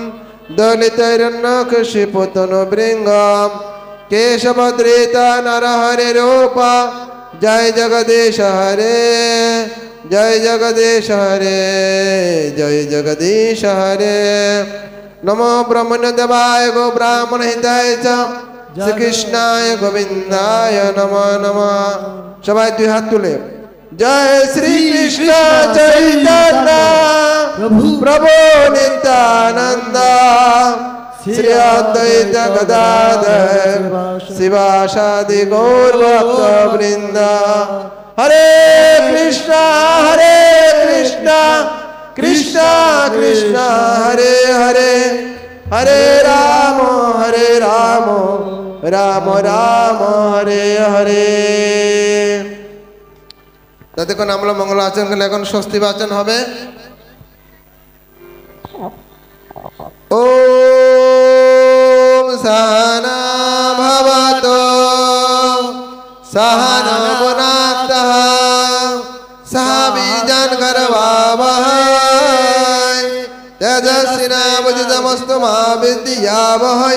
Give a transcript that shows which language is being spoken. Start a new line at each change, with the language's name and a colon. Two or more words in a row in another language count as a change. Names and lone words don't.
Sanskrit: दलितैरन्नकशिपुतनुभृङ्गं केशवधृता नरहरिरूप जय जगदीश हरे जय जगदीश हरे जय जगदीश हरे। नमो ब्रह्मण्यदेवाय गो ब्राह्मण हिताय च श्री कृष्णाय गोविंदाय नमो नमः।
Bangla: সবাই দুই হাত তুলে
Sanskrit: जय श्री कृष्ण चैतन्य प्रभु नित्यानंद श्री अद्वैत गदाधर शिवासादि गौर भक्तवृंद। हरे कृष्णा कृष्णा कृष्णा हरे हरे हरे राम राम राम हरे हरे।
Bangla: ততক্ষণ আমরা মঙ্গল আচরণ করলে এখন স্বস্তি বাচন হবে।
Sanskrit: ওম সহনা ভবতু सहना भुनक्तः सह बीजं करवावहै तेजस्विनावधीतमस्तु मा विद्यावहै।